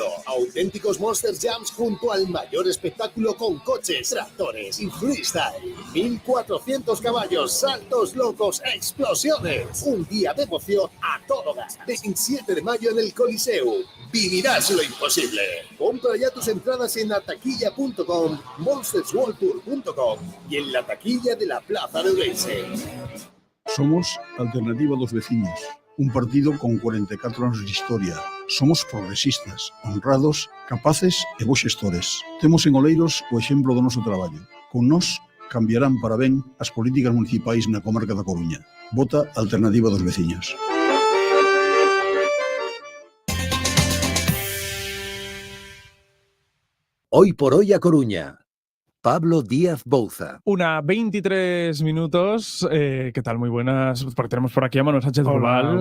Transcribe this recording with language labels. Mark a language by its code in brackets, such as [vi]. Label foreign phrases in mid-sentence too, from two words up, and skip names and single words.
[es] Auténticos Monster Jams junto al mayor espectáculo con coches, tractores y freestyle. 1400 caballos, saltos locos, explosiones. Un día de emoción a todo gas. 27 de mayo en el Coliseo. Vivirás lo imposible. Compra ya tus entradas en ataquilla.com, monstersworldtour.com y en la taquilla de la Plaza de Ourense. [gl] Somos Alternativa dos Veciños, un partido con 44 anos de historia. Somos progresistas, honrados, capaces e bons xestores. Temos en Oleiros o exemplo do noso traballo. Con nós cambiarán para ben as políticas municipais na comarca da Coruña. Vota Alternativa dos Veciños. [es] Hoy por hoy a Coruña. Pablo Díaz Bouza. 1:23 minutos. ¿Qué tal? Muy buenas. Porque tenemos por aquí a Manuel Sánchez Global.